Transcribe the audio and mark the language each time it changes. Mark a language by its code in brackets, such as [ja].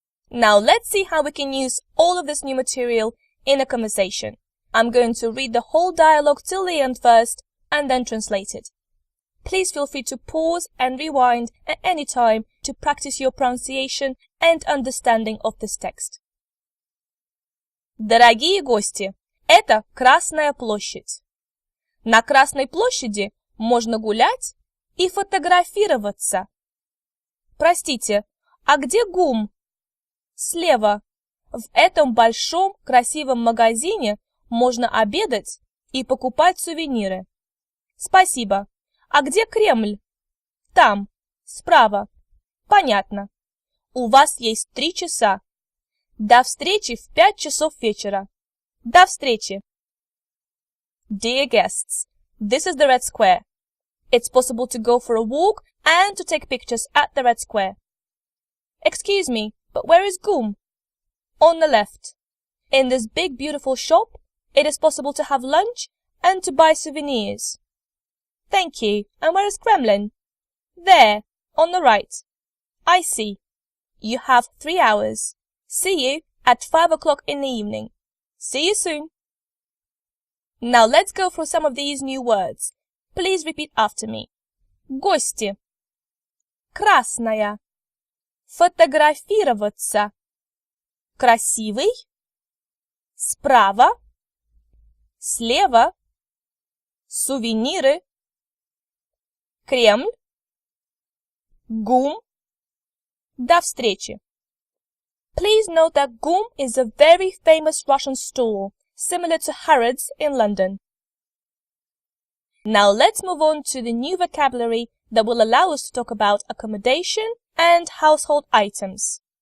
[en] Now let's see how we can use all of this new material in a conversation. I'm going to read the whole dialogue till the end first and then translate it. Please feel free to pause and rewind at any time to practice your pronunciation and understanding of this text. [ru] Дорогие гости, это Красная площадь. На Красной площади можно гулять и фотографироваться. Простите, а где ГУМ? Слева. В этом большом красивом магазине можно обедать и покупать сувениры. Спасибо. А где Кремль? Там, справа. Понятно. У вас есть 3 часа. До встречи в 5 часов вечера. До встречи. [en] Dear guests, this is the Red Square. It's possible to go for a walk and to take pictures at the Red Square. Excuse me, but where is GUM? On the left. In this big beautiful shop, it is possible to have lunch and to buy souvenirs. Thank you. And where is Kremlin? There, on the right. I see. You have 3 hours. See you at 5 o'clock in the evening. See you soon. Now let's go through some of these new words. Please repeat after me. Гости. [ru] Красная. Фотографироваться. красивый, справа, слева, сувениры, Кремль, ГУМ. До встречи. [en] Please note that GUM is a very famous Russian store, similar to Harrods in London. Now let's move on to the new vocabulary that will allow us to talk about accommodation and household items.